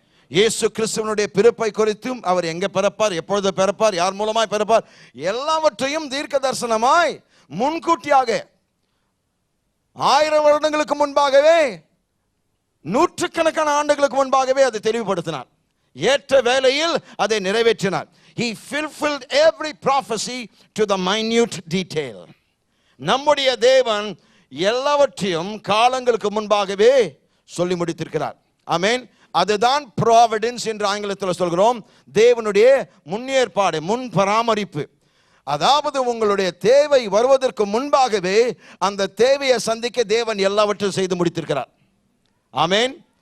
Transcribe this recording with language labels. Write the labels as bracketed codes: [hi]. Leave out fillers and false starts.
[ta] இயேசு கிறிஸ்துவனுடைய பிறப்பை குறித்தும், அவர் எங்க பிறப்பார், எப்பொழுது பிறப்பார், யார் மூலமாய் பிறப்பார், எல்லாவற்றையும் தீர்க்க தரிசனமாய் முன்கூட்டியாக 1000 வருடங்களுக்கு முன்பாகவே, நூற்றுக்கணக்கான ஆண்டுகளுக்கு முன்பாகவே அதை தெளிவுபடுத்தினார். ஏற்ற வேளையில் அதை நிறைவேற்றினார். [en] He fulfilled every prophecy to the minute detail. [ta] நம்முடைய தேவன் எல்லாவற்றையும் காலங்களுக்கு முன்பாகவே சொல்லி முடித்திருக்கிறார். ஆமென். அதுதான் ப்ராவிடன்ஸ் என்று ஆங்கிலத்தில் சொல்கிறோம். தேவனுடைய முன்னேற்பாடு, முன் பராமரிப்பு. அதாவது உங்களுடைய தேவை வருவதற்கு முன்பாகவே அந்த தேவையை சந்திக்க தேவன் எல்லாவற்றையும் செய்து முடித்திருக்கிறார். ஆமென்.